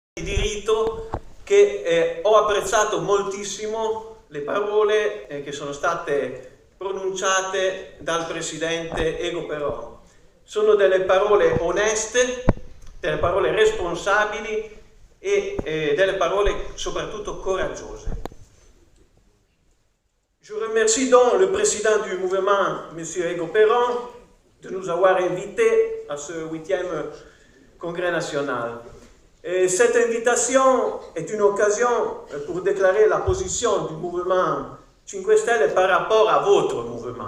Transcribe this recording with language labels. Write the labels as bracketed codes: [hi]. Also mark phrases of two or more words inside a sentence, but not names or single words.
[it] di diritto che ho apprezzato moltissimo le parole che sono state pronunciate dal presidente Ego Peron. Sono delle parole oneste, delle parole responsabili e delle parole soprattutto coraggiose. [fr] Je remercie donc le président du mouvement, M. Ego Peron, de nous avoir invités à ce 8e congrès national. Et cette invitation est une occasion pour déclarer la position du mouvement 5 Stelle par rapport à votre mouvement.